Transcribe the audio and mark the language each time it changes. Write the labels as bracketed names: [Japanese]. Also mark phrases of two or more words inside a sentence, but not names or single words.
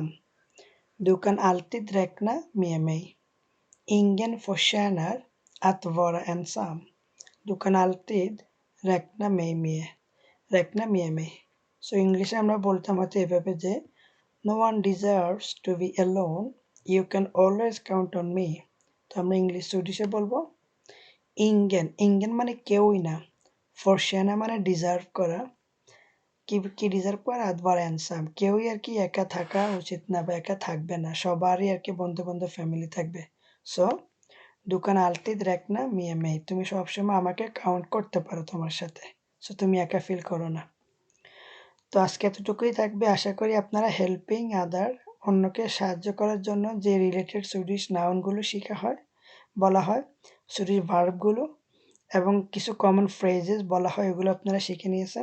[Swedish] Du kan alltid räkna med mig. Ingen förtjänar att vara ensam. Du kan alltid räkna med mig. [Bangla] সো ইংলিশে আমরা বলতাম হয়তো এভাবে যে [English] No one deserves to be alone. You can always count on me. [Bangla] তো আমরা সুইডিশে বলবো Ingen মানে কেউই না, förtjäna মানে ডিজার্ভ করা, কি ডিজার্ভ করে [Swedish] att vara ensam [Bangla] কেউই আর কি একা থাকা উচিত না বা একা থাকবে না, সবারই আর কি বন্ধু বান্ধব ফ্যামিলি থাকবে। সো [Swedish] du kan alltid räkna med mig [Bangla] তুমি সবসময় আমাকে কাউন্ট করতে পারো তোমার সাথে। সো তুমি একা ফিল করো না। তো আজকে এতটুকুই থাকবে। আশা করি আপনারা [English] helping other [Bangla] অন্যকে সাহায্য করার জন্য যে রিলেটেড সুইডিশ নাউনগুলো বলা হয়, সুইডিশ ভার্বগুলো এবং কিছু [English] common phrases [Bangla] বলা হয়, এগুলো আপনারা শিখে নিয়েছেন।